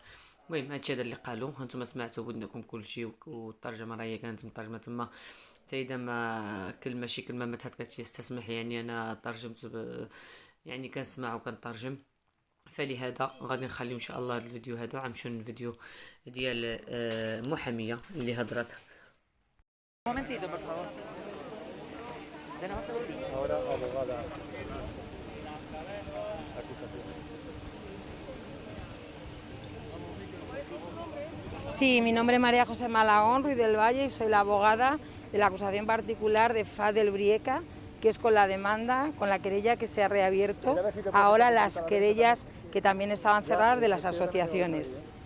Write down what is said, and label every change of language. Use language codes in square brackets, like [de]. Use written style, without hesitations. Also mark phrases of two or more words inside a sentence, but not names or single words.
[ar] المهم هادشي هذا اللي قالوا، هانتوما سمعتوا بودنكم كلشي، والترجمه راهي كانت مترجمه تما، حتى اذا ما شي كلمه ما تهتكتش يستسمح. يعني انا ترجمت يعني كنسمع وكنترجم، فلهذا غادي نخليو ان شاء الله هذا الفيديو هذا غنمشيو للفيديو ديال محاميه اللي هضرت. [es] Sí, mi nombre es María José Malagón Ruiz del Valle y soy la abogada de la acusación particular de Fadel Brieka, que es con la demanda, con la querella que se ha reabierto ahora las querellas que también estaban cerradas de las asociaciones.